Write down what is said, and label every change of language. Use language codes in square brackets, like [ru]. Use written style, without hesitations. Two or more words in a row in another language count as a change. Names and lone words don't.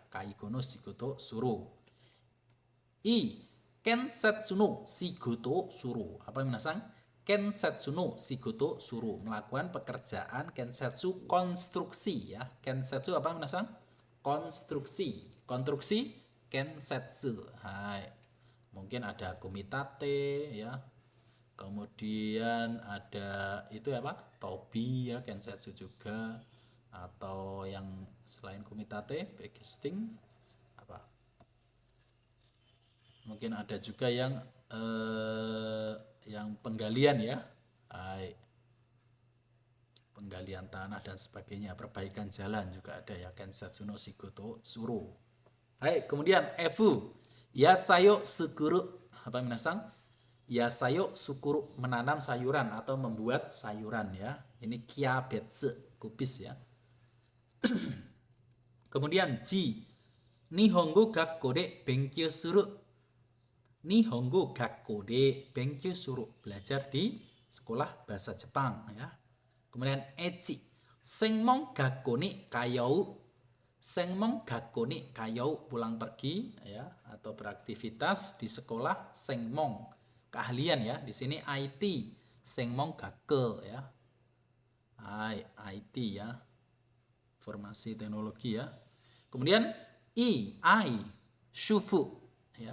[ja] 介護の仕事する。I、建設の仕事する. [id] Apa minasang? [ja] 建設の仕事する, [id] melakukan pekerjaan kensetsu, konstruksi ya. Kensetsu apa minasang? Konstruksi. Konstruksi kensetsu. Hai. Mungkin ada kumitate ya. Kemudian ada itu apa? Tobi ya, kensetsu juga. Atau yang selain kumitate, backcasting apa? Mungkin ada juga yang penggalian ya. Hai. Penggalian tanah dan sebagainya, perbaikan jalan juga ada ya, [ja] 建設の仕事する. [id] Hai, kemudian F, [ja] 野菜を作る, [id] apa minasang? [ja] 野菜を作る, [id] menanam sayuran atau membuat sayuran ya. Ini kyabetsu, kubis ya. [ja] Kemudian G, 日本語学校で勉強する. 日本語学校で勉強する, [id] belajar di sekolah bahasa Jepang ya. Kemudian Echi, [ja] 専門学校に通う. 専門学校に通う, [id] pulang pergi ya, atau beraktivitas di sekolah senmon, keahlian ya. Di sini IT, [ja] 専門学校 [id] ya. IT ya. Informasi teknologi ya. Kemudian I, shufu ya.